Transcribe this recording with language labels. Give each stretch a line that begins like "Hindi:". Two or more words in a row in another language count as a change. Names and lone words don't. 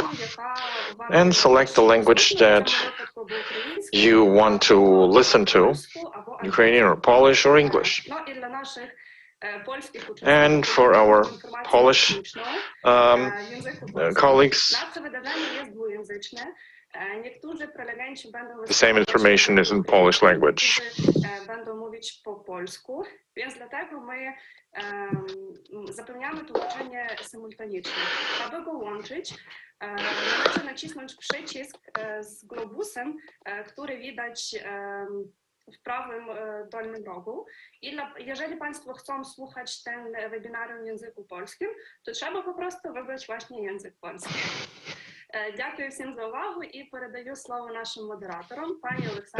English: And select the language that you want to listen to, Ukrainian or Polish or English. And for our Polish colleagues, the same information is in Polish language.
Polish: Zapewniamy tłumaczenie symultaniczne. Aby go łączyć, należy nacisnąć przycisk z globusem, który widać w prawym dolnym rogu. Jeżeli Państwo chcą słuchać ten webinarium w języku polskim, to trzeba po prostu wybrać właśnie język polski.
Ukrainian: Дякую всім за увагу і передаю слово нашим модераторам, пані Олександрі.